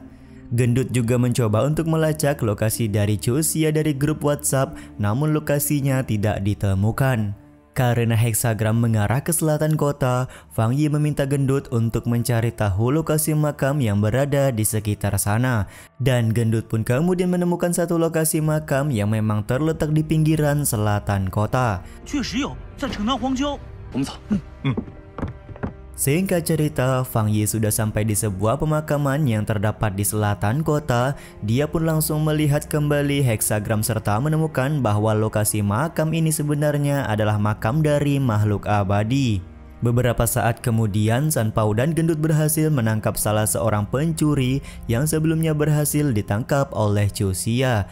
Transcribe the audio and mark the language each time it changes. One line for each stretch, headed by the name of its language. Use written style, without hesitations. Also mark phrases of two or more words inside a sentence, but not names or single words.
Indonesian: Gendut juga mencoba untuk melacak lokasi dari Chu Xia dari grup WhatsApp, namun lokasinya tidak ditemukan. Karena heksagram mengarah ke selatan kota, Fang Yi meminta gendut untuk mencari tahu lokasi makam yang berada di sekitar sana. Dan gendut pun kemudian menemukan satu lokasi makam yang memang terletak di pinggiran selatan kota.
Chinese: 确实有，在城南荒郊。我们走。
Indonesian: Singkat cerita, Fang Yi sudah sampai di sebuah pemakaman yang terdapat di selatan kota. Dia pun langsung melihat kembali heksagram serta menemukan bahwa lokasi makam ini sebenarnya adalah makam dari makhluk abadi. Beberapa saat kemudian, San Pao dan gendut berhasil menangkap salah seorang pencuri yang sebelumnya berhasil ditangkap oleh Chu Xia.